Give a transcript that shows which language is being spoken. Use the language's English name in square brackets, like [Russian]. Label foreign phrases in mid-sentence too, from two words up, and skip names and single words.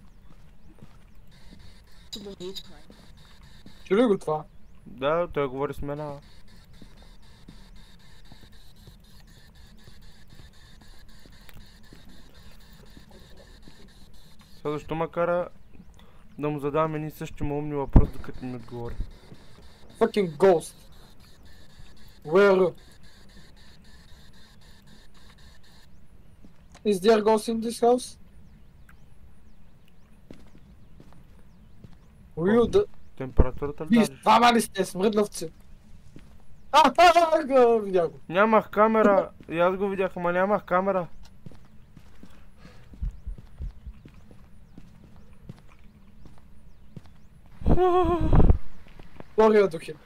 [Bulgarian] Чули го това? Да, той говори с мен. Сега защо ме кара да му задавам едни същи умни въпроси, докато ми отговори? [English] Fucking ghost. Where? Is there ghost in this house? Will the... [Bulgarian] Температурата ли Вие дадеш? двама ли сте, смръднавци? Видях го. Нямах камера, и аз го видях, ама нямах камера. Втория дух е.